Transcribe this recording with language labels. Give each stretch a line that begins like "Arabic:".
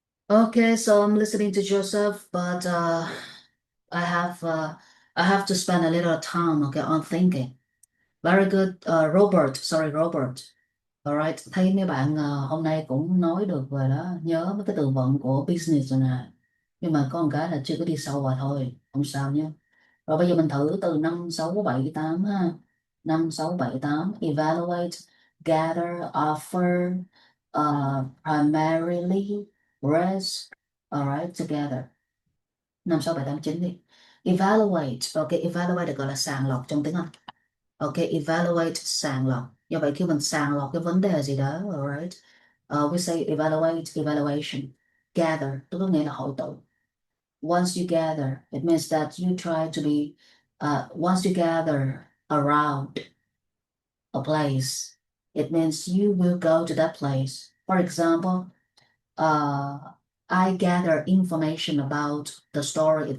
English: Okay, so I'm listening to Joseph, but I have uh, I have to spend a little time, okay, on thinking. Very good, Robert. Sorry, Robert.
Vietnamese: Alright, thấy mấy bạn hôm nay cũng nói được rồi đó, nhớ mấy cái từ vựng của business rồi nè. Nhưng mà có một cái là chưa có đi sâu vào thôi, không sao nhé. Rồi bây giờ mình thử từ 5 6 7 8 ha.
English: 5 6 7 8 evaluate, gather, offer, primarily, rest, alright, together.
Vietnamese: 5, 6, 7, 8, 9 đi. Evaluate, ok, evaluate được gọi là sàng lọc trong tiếng Anh. Ok, evaluate, sàng lọc. Do vậy khi mình sàng lọc cái vấn đề gì đó, alright,
English: we say evaluate, evaluation.
Vietnamese: Gather, tức có nghĩa là hội tụ.
English: Once you gather, it means that you try to be, once you gather around a place, it means you will go to that place. For example, uh, I gather information about the story.